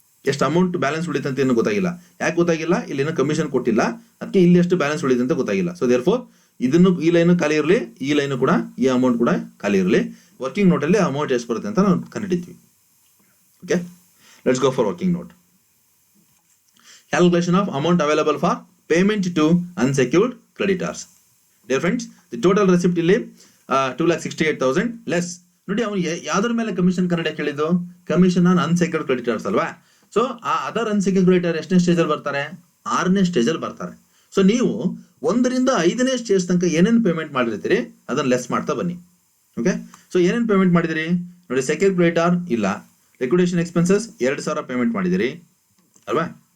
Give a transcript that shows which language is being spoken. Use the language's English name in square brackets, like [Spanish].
[Kannada] ಎಷ್ಟು amount balance ಉಳಿತು ಅಂತ ಏನು ಗೊತ್ತಾಗಿಲ್ಲ. ಯಾಕೆ ಗೊತ್ತಾಗಿಲ್ಲ? ಇಲ್ಲೇನೋ ಕಮಿಷನ್ ಕೊಟ್ಟಿಲ್ಲ, ಅದಕ್ಕೆ ಇಲ್ಲಿ ಎಷ್ಟು ಬ್ಯಾಲೆನ್ಸ್ ಉಳಿತು ಅಂತ ಗೊತ್ತಾಗಿಲ್ಲ. [English] so therefore [Kannada] ಇದನ್ನು ಈ ಲೈನು ಖಾಲಿ ಇರಲಿ, ಈ ಲೈನು ಕೂಡ ಈ ಅಮೌಂಟ್ ಕೂಡ ಖಾಲಿ ಇರಲಿ. ವರ್ಕಿಂಗ್ ನೋಟಲ್ಲಿ ಅಮೌಂಟ್ ಎಷ್ಟು ಬರುತ್ತೆ ಅಂತ ನಾವು ಕಂಡುಹಿಡಿತೀವಿ. [English] Okay, let's go for working note. Calculation of amount available for payment to unsecured creditors. Dear friends, the total receipt [Kannada] ಇಲ್ಲಿ [English] 2,68,000 less. [Kannada] ನೋಡಿ ಅವನು ಯಾವ್ದ್ರ ಮೇಲೆ ಕಮಿಷನ್ ಕನ್ನಡಕ್ಕೆ ಹೇಳಿದ್ದು? ಕಮಿಷನ್ ಆನ್ ಅನ್ಸೆಕ್ಯೂರ್ಡ್ ಕ್ರೆಡಿಟರ್ಸ್ ಅಲ್ವಾ? ಸೊ ಆ ಅದರ್ ಅನ್ಸೆಕ್ಯೂರ್ಡ್ ಕ್ರೆಡಿಟರ್ ಎಷ್ಟನೇ ಸ್ಟೇಜಲ್ಲಿ ಬರ್ತಾರೆ? 6ನೇ ಸ್ಟೇಜಲ್ಲಿ ಬರ್ತಾರೆ. ಸೊ ನೀವು 1ರಿಂದ 5ನೇ ಸ್ಟೇಜ್ ತನಕ ಏನೇನು ಪೇಮೆಂಟ್ ಮಾಡಿರ್ತೀರಿ ಅದನ್ನ ಲೆಸ್ ಮಾಡ್ತಾ ಬನ್ನಿ. ಓಕೆ, ಸೊ ಏನೇನು ಪೇಮೆಂಟ್ ಮಾಡಿದಿರಿ ನೋಡಿ. ಸೆಕ್ಯೂರ್ಡ್ ಕ್ರೆಡಿಟರ್ ಇಲ್ಲ, ಲಿಕ್ವಿಡೇಷನ್ ಎಕ್ಸ್ಪೆನ್ಸಸ್ 2,000 ಪೇಮೆಂಟ್ ಮಾಡಿದಿರಿ ಅಲ್ವಾ?